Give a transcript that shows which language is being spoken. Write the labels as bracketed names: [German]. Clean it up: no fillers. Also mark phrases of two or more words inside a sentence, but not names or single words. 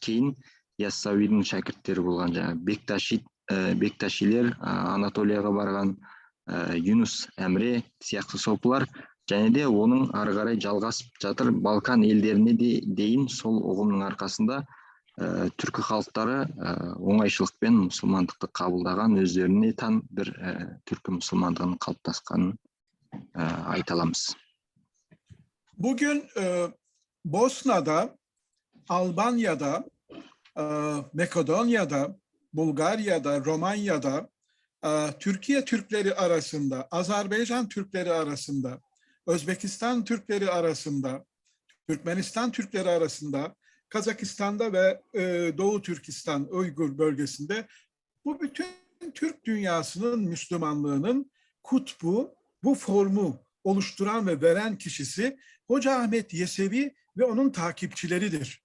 [Kazakh] Кейін Яссауидин шәкірттері болған жаңағы Бекташилер, Анатолияға барған Юнус Әмре сияқты сопылар, және де оның ары қарай жалғасып жатыр. Балкан елдеріне дейін сол ұғымның арқасында түркі халықтары оңайшылықпен мұсылмандықты қабылдаған, өздеріне тән бір түркі мұсылмандығының қалыптасқанын айта аламыз. [Turkish] Bugün Bosna'da, Albanya'da, Makedonya'da, Bulgarya'da, Romanya'da, Türkiye Türkleri arasında, Azerbaycan Türkleri arasında, Özbekistan Türkleri arasında, Türkmenistan Türkleri arasında, Kazakistan'da ve Doğu Türkistan, Uygur bölgesinde bu bütün Türk dünyasının Müslümanlığının kutbu, bu formu oluşturan ve veren kişisi Hoca Ahmet Yesevi ve onun takipçileridir.